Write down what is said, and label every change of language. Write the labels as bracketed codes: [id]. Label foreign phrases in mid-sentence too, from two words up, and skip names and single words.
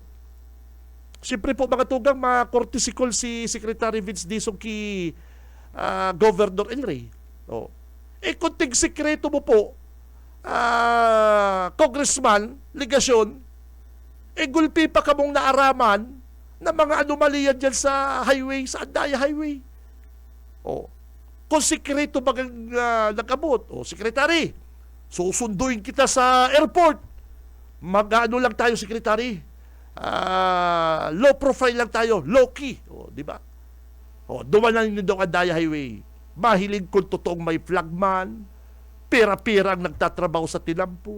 [bik] Siyempre po mga tugang, ma-courtesy call si Secretary Vince Dizon kay Governor El Rey. Oh. Kunting sikreto mo po, Congressman, ligasyon, gulpi pa kamong naaraman na mga anomaliyan dyan sa highway, sa Andaya Highway. [tl] O, kung sikreto ba nag-abot, Secretary, susunduin kita sa airport. Mag-ano lang tayo, Secretary. [en] Low profile [tl] lang tayo, [en] low key. [tl] Di ba? [bik] Dumanan nyo daw Andaya Highway. Mahilig kung totoong may flagman, pera-pera ang nagtatrabaho sa tinampo.